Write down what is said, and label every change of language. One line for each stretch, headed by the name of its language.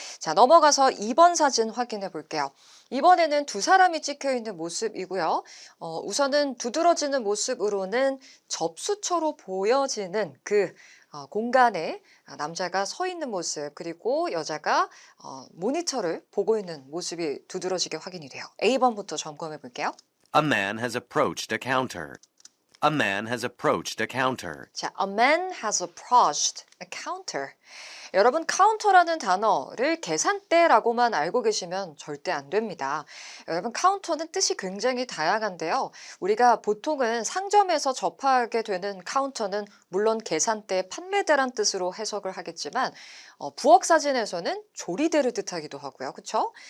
Korean: 자, 넘어가서 2번 사진 확인해 볼게요. 이번에는 두 사람이 찍혀 있는 모습이고요. 우선은 두드러 두드러지는 모습으로는 접수처로 보여지는 그 공간에 남자가 서 있는 모습 그리고 여자가 모니터를 보고 있는 모습이 두드러지게 확인이 돼요. A번부터 점검해 볼게요.
English: A man has approached a counter. A man has approached a counter. 자, a man has approached a counter.
Korean: 여러분, 카운터라는 단어를 계산대라고만 알고 계시면 절대 안 됩니다. 여러분, 카운터는 뜻이 굉장히 다양한데요. 우리가 보통은 상점에서 접하게 되는 카운터는 물론 계산대, 판매대란 뜻으로 해석을 하겠지만 부엌 사진에서는 조리대를 뜻하기도 하고요. 그렇죠?